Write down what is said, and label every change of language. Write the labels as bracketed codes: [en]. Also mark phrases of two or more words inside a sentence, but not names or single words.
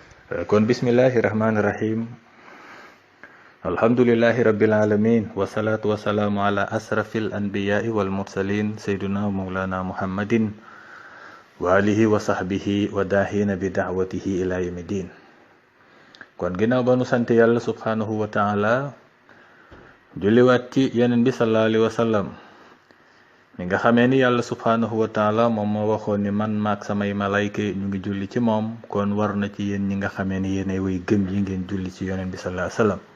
[ar] kon بسم الله الرحمن الرحيم. الحمد لله رب العالمين والصلاة والسلام على أشرف الأنبياء والمرسلين سيدنا مولانا محمد وآله وصحبه وداعينا بدعوته إلى يوم الدين. [wo] kon ginnaaw ba nu sant yàlla [ar] سبحانه وتعالى [wo] julliwaat ci yeneen bi [ar] صلى الله عليه وسلم [wo] mi nga xamee ni yàlla [ar] سبحانه وتعالى [wo] moom moo waxoon ni man maak samay malayka ñu ngi julli ci moom, kon war na ci yéen ñi nga xamee ni yéenay way gëm yi ngeen julli ci yonent bi [ar] صلى الله عليه وسلم.